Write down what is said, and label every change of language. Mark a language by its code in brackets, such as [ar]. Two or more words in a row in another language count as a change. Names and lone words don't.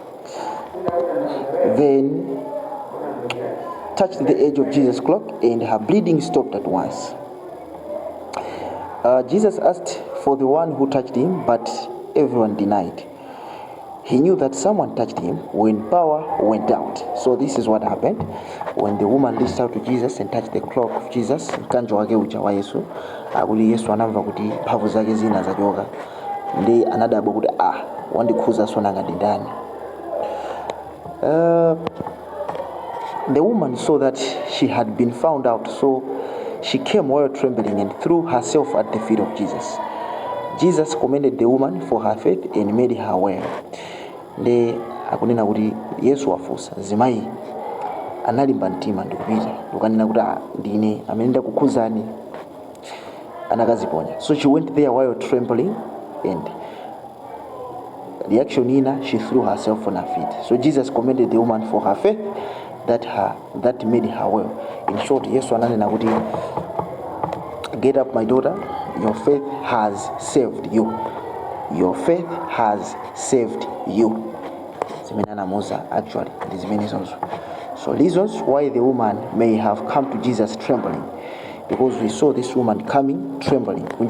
[en] Then touched the edge of Jesus' cloak, and her bleeding stopped at once. Jesus asked for the one who touched him, but everyone denied. He knew that someone touched him when power went out. So this is what happened when the woman reached out to Jesus and touched the cloak of Jesus. [ny] Mkanjo wake uja wa Yesu akuti Yesu anamva kuti mphamvu zake zina zachoka, ndi anadabwa kuti wandikhuza sonanga ndindani. [en] The woman saw that she had been found out, so she came while trembling and threw herself at the feet of Jesus. Jesus commended the woman for her faith and made her well. [ny] Nde akunena kuti Yesu wafunsa zimayi analimba mtima ndikupita ukanena kuti ndine amene ndakukhuzani, anakaziponya. [en] So she went there while trembling, and reaction ina, she threw herself on her feet. So Jesus commended the woman for her faith that made her well. In short, [ny] Yesu ananena kuti, [en] get up my daughter, your faith has saved you. Your faith has saved you. Actually, these many also. So reasons why the woman may have come to Jesus trembling, because we saw this woman coming trembling.